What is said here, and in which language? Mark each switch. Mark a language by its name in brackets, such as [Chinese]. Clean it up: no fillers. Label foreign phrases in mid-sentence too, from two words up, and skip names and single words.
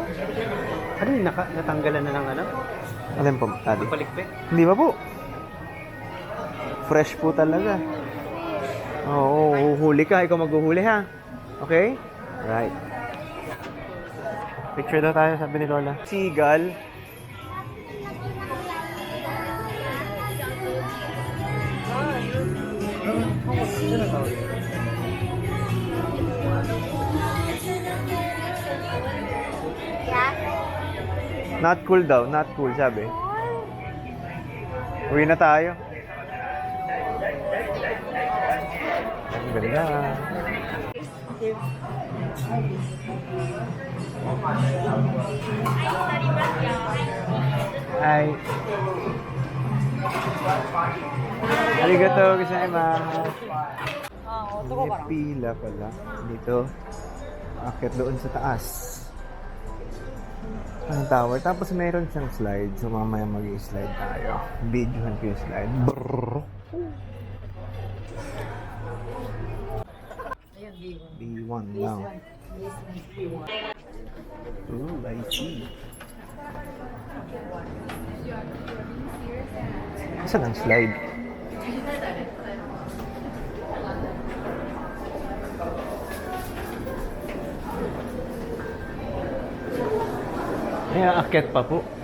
[Filipino] Ano yung natanggalan na ng ano? Alam po, Adi. Palikpik? Hindi ba po? Fresh po talaga. Oo, huhuli ka. Ikaw maghuhuli, ha? [English] Okay? Right. [Filipino] Picture daw tayo, sabi ni Lola. Seagull. [English] Not cool daw, not cool, [Filipino] sabi. Uwi na tayo. Ang ganda. Hi. [Japanese] ありがとうございます. [Filipino] May pila pala dito. Akit doon sa taas. Ang tower. Tapos mayroon siyang slide. So mamaya mag-i-slide tayo. Videohan ko yung slide. Brrrr. [English] B1 now. Ooh, I see. [Filipino] Saan ang slide? Ay, aakyat pa po.